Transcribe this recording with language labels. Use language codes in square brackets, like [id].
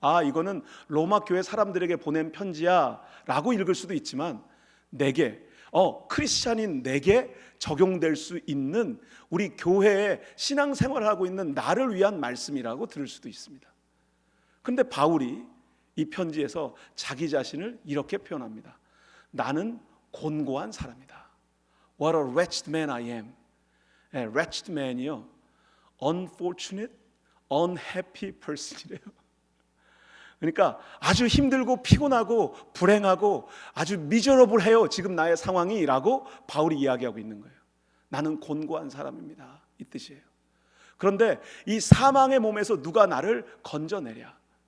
[ko] 이거는 로마 교회 사람들에게 보낸 편지야 라고 읽을 수도 있지만, 내게 크리스찬인 내게 적용될 수 있는, 우리 교회에 신앙생활을 하고 있는 나를 위한 말씀이라고 들을 수도 있습니다. 그런데 바울이 이 편지에서 자기 자신을 이렇게 표현합니다. 나는 곤고한 사람이다. [en] What a wretched man I am. wretched man이요, unfortunate, unhappy person이래요. [ko] 그러니까 아주 힘들고 피곤하고 불행하고 아주 미저러블해요 지금 나의 상황이 라고 바울이 이야기하고 있는 거예요. 나는 곤고한 사람입니다, 이 뜻이에요. 그런데 이 사망의 몸에서 누가 나를 건져내랴.